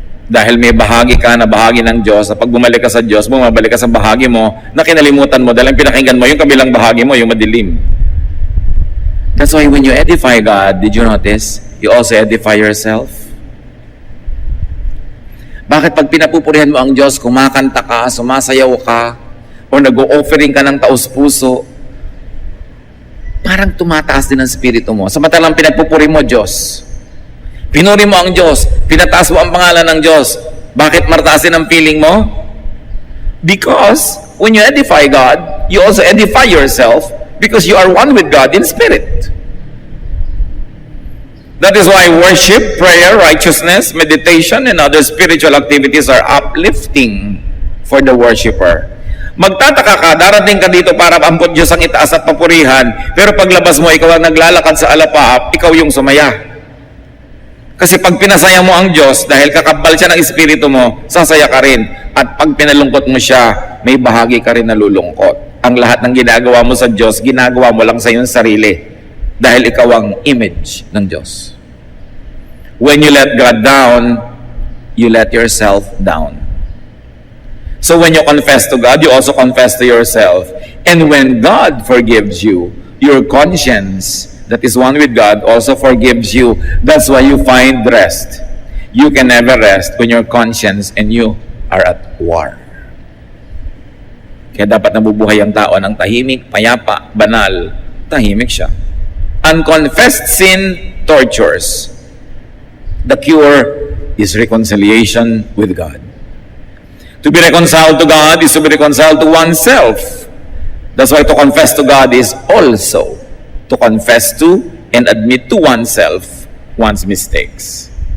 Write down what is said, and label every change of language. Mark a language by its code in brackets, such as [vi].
[tl] Dahil may bahagi ka na bahagi ng Diyos, pag bumalik ka sa Diyos, bumabalik ka sa bahagi mo na kinalimutan mo dahil pinakinggan mo yung kabilang bahagi mo, yung madilim. [en] That's why when you edify God, did you notice? You also edify yourself. [tl] Bakit pag pinapupurihan mo ang Diyos, kumakanta ka, sumasayaw ka, o nag-o-offering ka ng taos-puso, parang tumataas din ang spirito mo. Samantalang pinagpupuri mo Diyos. Pinuri mo ang Diyos. Pinataas mo ang pangalan ng Diyos. Bakit martaas din ang feeling mo? [en] Because when you edify God, you also edify yourself because you are one with God in spirit. That is why worship, prayer, righteousness, meditation, and other spiritual activities are uplifting for the worshiper. [tl] Magtataka ka, darating ka dito para ampun Diyos ang itaas at papurihan, pero paglabas mo, ikaw ang naglalakad sa alapaap, ikaw yung sumaya. Kasi pag pinasaya mo ang Diyos, dahil kakabal siya ng espiritu mo, sasaya ka rin. At pag pinalungkot mo siya, may bahagi ka rin nalulungkot. Ang lahat ng ginagawa mo sa Diyos, ginagawa mo lang sa iyong sarili. Dahil ikaw ang image ng Diyos. [en] When you let God down, you let yourself down. So when you confess to God, you also confess to yourself. And when God forgives you, your conscience that is one with God also forgives you. That's why you find rest. You can never rest when your conscience and you are at war. [tl] Kaya dapat nabubuhay ang tao ng tahimik, payapa, banal. Tahimik siya. [en] Unconfessed sin tortures. The cure is reconciliation with God. To be reconciled to God is to be reconciled to oneself. That's why to confess to God is also to confess to and admit to oneself one's mistakes.